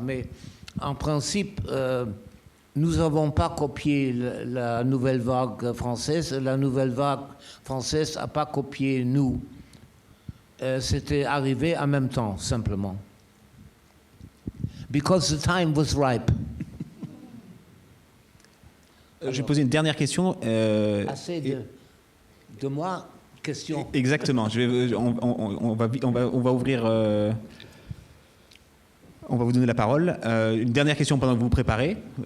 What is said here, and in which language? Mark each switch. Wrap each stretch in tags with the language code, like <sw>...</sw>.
<fr>Mais en principe, nous n'avons pas copié la nouvelle vague française. La nouvelle vague française n'a pas copié nous. C'était arrivé en même temps, simplement.</fr> <en>Because the time was ripe.</en> <fr>Je vais poser une dernière question. Assez de moi, question. Exactement. On va ouvrir... on va vous donner la parole. Une dernière question pendant que vous vous préparez.</fr>